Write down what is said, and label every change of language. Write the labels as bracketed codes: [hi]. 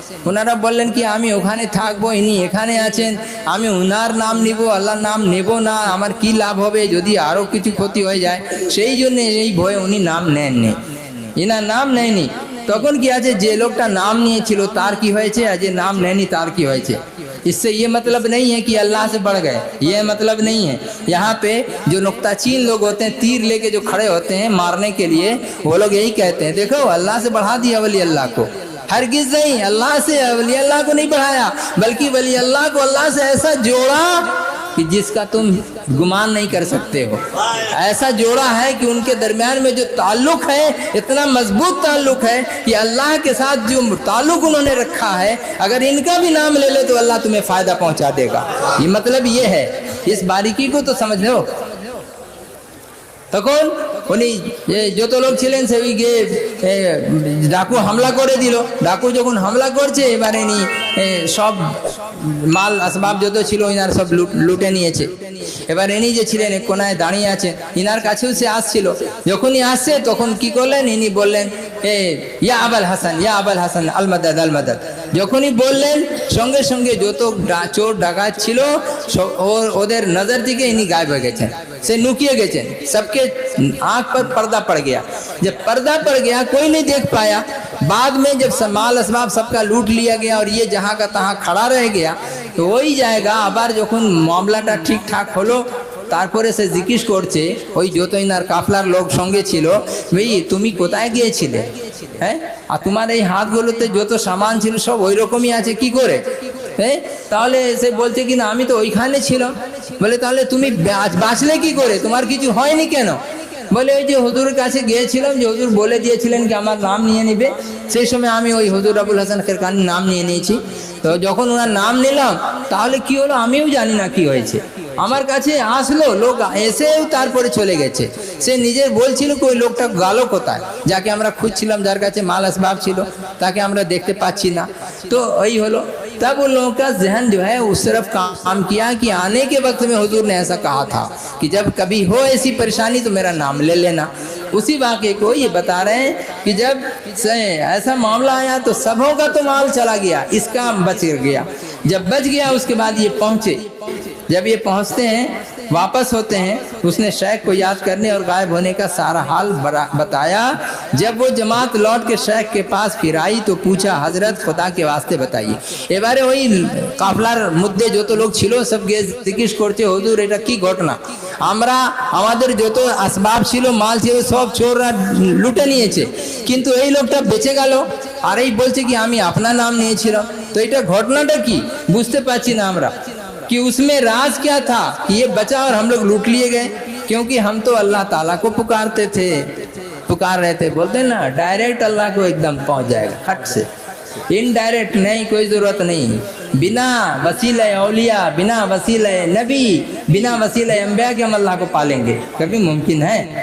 [bn] ওনারা বললেন কি আমি ওখানে থাকবো, ইনি এখানে আছেন, আমি ওনার নাম নিব, আল্লাহর নাম নেব না, আমার কি লাভ হবে যদি আরও কিছু ক্ষতি হয়ে যায়। সেই জন্য এই ভয়ে উনি নাম নেননি, ইনার নাম নেয়নি। তখন কি আছে, যে লোকটা নাম নিয়েছিল তার কি হয়েছে, আর যে নাম নেয়নি তার কি হয়েছে। [hi] इससे ये मतलब नहीं है कि अल्लाह से बढ़ गए, ये मतलब नहीं है। यहाँ पे जो नुक्ताचीन लोग होते हैं, तीर लेके जो खड़े होते हैं मारने के लिए, वो लोग यही कहते हैं देखो अल्लाह से बढ़ा दिया वली अल्लाह को। हरगिज़ नहीं, अल्लाह से वली अल्लाह को नहीं बढ़ाया, बल्कि वली अल्लाह को अल्लाह से ऐसा जोड़ा कि जिसका तुम गुमान नहीं कर सकते हो। ऐसा जोड़ा है कि उनके दरमियान में जो ताल्लुक है इतना मजबूत ताल्लुक है कि अल्लाह के साथ जो ताल्लुक उन्होंने रखा है, अगर इनका भी नाम ले लो तो अल्लाह तुम्हें फ़ायदा पहुंचा देगा। ये मतलब ये है, इस बारीकी को तो समझ लो। [bn] তখন উনি যত লোক ছিলেন সেই গিয়ে ডাকু হামলা করে দিল। ডাকু যখন হামলা করছে, এবারে ইনি সব মাল আসবাব যত ছিল ইনার সব লুটে নিয়েছে। এবার ইনি যে ছিলেন এক কোনায় দাঁড়িয়ে আছেন, ইনার কাছেও সে আসছিল। যখনই আসছে তখন কি করলেন, ইনি বললেন ইয়া আবুল হাসান, ইয়া আবুল হাসান আল মদদ আল মদদ। যখনই বললেন সঙ্গে সঙ্গে যত চোর ডাকাত ছিল ওদের নজর থেকে ইনি গায়েব হয়ে গেছেন, [hi] से नुकिए गए। सबके आंख पर पर्दा पड़ गया। जब पर्दा पड़ गया कोई नहीं देख पाया। बाद में जब माल असबाब सबका लूट लिया गया और ये जहाँ का तहाँ खड़ा रह गया, तो वही जाएगा। [bn] আবার যখন মামলাটা ঠিকঠাক হলো, তারপরে সে জিজ্ঞেস করছে ওই যত ইনার কাফলার লোক সঙ্গে ছিল, ভাই তুমি কোথায় গিয়েছিলে, হ্যাঁ, আর তোমার এই হাতগুলোতে যত সামান ছিল সব ওই রকমই আছে কি করে, হ্যাঁ। তাহলে সে বলছে কি না আমি তো ওইখানে ছিলাম। বলে তাহলে তুমি বাঁচলে কি করে, তোমার কিছু হয়নি কেন? বলে ওই যে হুজুরের কাছে গিয়েছিলাম, যে হুজুর বলে দিয়েছিলেন কি আমার নাম নিয়ে নিবে, সেই সময় আমি ওই হুজুর আবুল হাসান খিরকানির নাম নিয়ে নিয়েছি। তো যখন ওনার নাম নিলাম তাহলে কি হলো আমিও জানি না কি হয়েছে। আমার কাছে আসলো লোক, এসেও তারপরে চলে গেছে। সে নিজের বলছিল কি ওই লোকটা গেল কোথায়, যাকে আমরা খুঁজছিলাম, যার কাছে মাল আসবাব ছিল, তাকে আমরা দেখতে পাচ্ছি না। তো ওই হলো। [hi] तब उन लोगों का जहन जो है उस तरफ काम किया कि आने के वक्त में हुजूर ने ऐसा कहा था कि जब कभी हो ऐसी परेशानी तो मेरा नाम ले लेना। उसी वाक़े को ये बता रहे हैं कि जब ऐसा मामला आया तो सबों का तो माल चला गया, इसका बच गया। जब बच गया उसके बाद ये पहुँचे, जब ये पहुँचते हैं वापस होते हैं, उसने शेख को याद करने और गायब होने का सारा हाल बताया। जब वो जमात लौट के शेख के पास फिर आई तो पूछा, हजरत खुदा के वास्ते बताइए। [bn] এবারে ওই কাফলার মধ্যে যত লোক ছিল সব গিয়ে জিজ্ঞেস করছে, হুজুর এটা কি ঘটনা, আমরা আমাদের যত আসবাব ছিল মাল ছিল সব চোররা লুটে নিয়েছে, কিন্তু এই লোকটা বেঁচে গেল আর এই বলছে কি আমি আপনার নাম নিয়েছিলাম। তো এটা ঘটনাটা কি বুঝতে পারছি না আমরা, [hi] कि उसमें राज क्या था कि ये बचा और हम लोग लूट लिए गए, क्योंकि हम तो अल्लाह ताला को पुकारते थे, पुकार रहे थे। बोलते हैं ना डायरेक्ट अल्लाह को एकदम पहुंच जाएगा हट से, इनडायरेक्ट नहीं, कोई ज़रूरत नहीं, बिना वसीला औलिया, बिना वसीला नबी, बिना वसीला अंबिया के हम अल्लाह को पालेंगे, कभी मुमकिन है?